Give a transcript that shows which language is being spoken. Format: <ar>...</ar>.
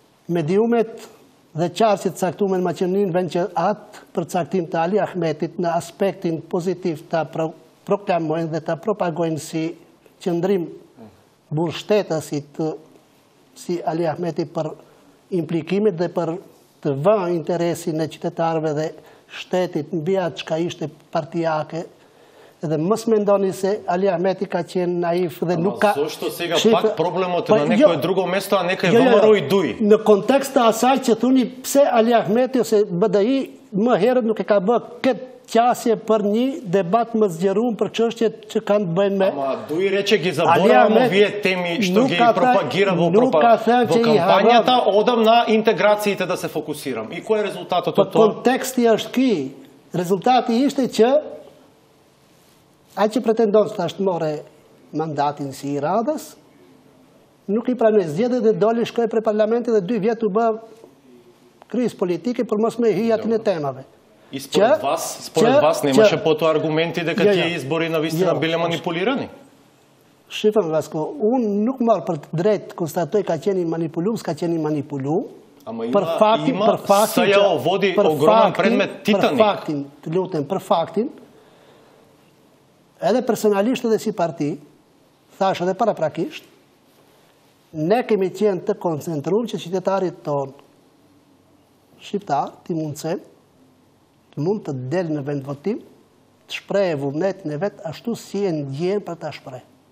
<sq>mediumet dhe qarqet caktuar në Maqedoninë vend që atë përcaktim të Ali Ahmetit në aspektin pozitiv ta proklamojnë dhe ta propagojnë si qëndrim burështetësit si Ali Ahmeti për implikimet dhe për të vënë interesin e qytetarëve dhe shtetit mbi atë çka ishte partijake. Dhe mos mendoni se Ali Ahmeti ka qenë naif dhe nuk ka...</sq> <mk>Zašto сега пак проблемот е на некое друго место, а нека е ВМРО и ДУИ?</mk> <sq>Në kontekst të asaj që thuni pse Ali Ahmeti ose BDI më herët nuk e ka bërë këtë qasje për një debat më zgjeruar për çështjet që kanë të bëjnë me...</sq> <mk>Ама ДУИ рече ги заборавamo вие теми што ги пропагира во кампањата, одам на интеграциите да се фокусирам. И кој е резултатот од тоа?</mk> <sq>Konteksti është ky. Rezultati ishte që ai që pretendon se tash të morë mandatin si i Radhës, nuk i pranoi zgjedhjet dhe doli shkoi për parlamentin dhe 2 vjet u bë krizë politike për mos me hyjë aty në temave.</sq> <mk>И според вас немаше по-тоа аргументи дека тие избори навистина биле манипулирани?</mk> <sq>Shifëm Vasko, unë nuk marr për të drejtë konstatoj ka qenë manipuluar, s'ka qenë manipuluar. Për faktin</sq> <mk>SJO vodi ogroman predmet Titanic.</mk> <sq>Për faktin, të lutem, për faktin, edhe personalisht edhe si parti, thash edhe paraprakisht, ne kemi qenë të koncentruar që qytetarit tonë shqiptar, të mund të del në vend votim, të shprehë vullnetin e vet ashtu si e ndjen për ta shprehë.</sq>